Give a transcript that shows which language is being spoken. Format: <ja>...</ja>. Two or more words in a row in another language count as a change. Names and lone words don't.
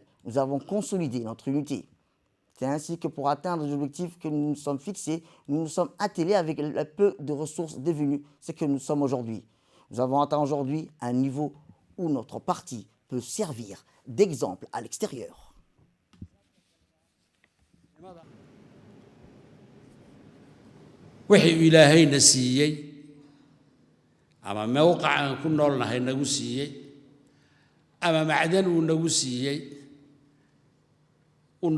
<fr>Nous avons consolidé notre unité. C'est ainsi que pour atteindre les objectifs que nous nous sommes fixés, nous nous sommes attelés avec le peu de ressources devenues ce que nous sommes aujourd'hui. Nous avons atteint aujourd'hui un niveau où notre parti peut servir d'exemple à l'extérieur.</fr> <so>wixii ilaahayna siiyey ama mawqacan ku noolnahay nagu siiyey ama macdan uu nagu siiyey uu</so>